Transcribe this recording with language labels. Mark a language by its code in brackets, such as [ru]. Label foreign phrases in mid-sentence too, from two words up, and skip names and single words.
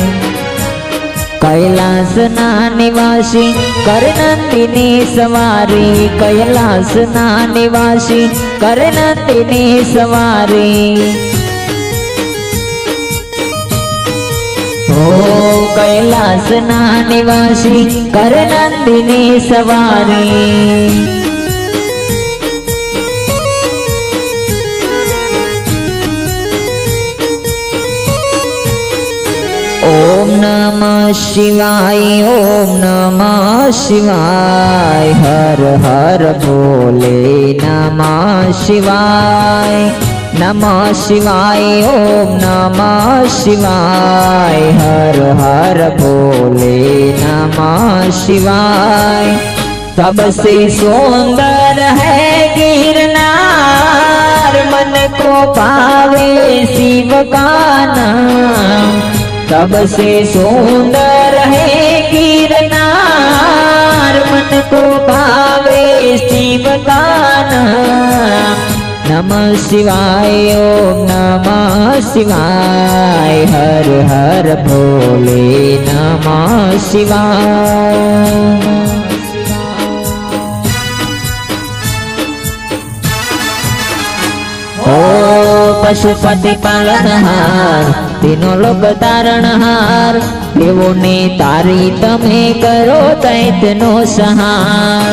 [gu] કૈલાસ ના નિવાસી કર નંદિની સવારી, કૈલાસ ના નિવાસી કર નંદિની સવારી। ઓ કૈલાસ ના નિવાસી કર નંદિની સવારી। [sa] ओम नमः शिवाय, ओम नमः शिवाय, हर हर भोले नमः शिवाय, नमः शिवाय, ओम नमः शिवाय, हर हर भोले नमः शिवाय। [hi] सबसे सुंदर है गिरनार, मन को पावे शिव का नाम। सबसे सुंदर है गिरनार, मन को पावे शिव का नाम। [sa] नमः शिवाय, ओम नमः शिवाय, हर हर भोले नमः शिवाय। [hi] ओ पशुपति पालनहार, तीनों लोक तारणहार, [gu] દેવોને તારી તમે કરો દૈત્યનો સંહાર।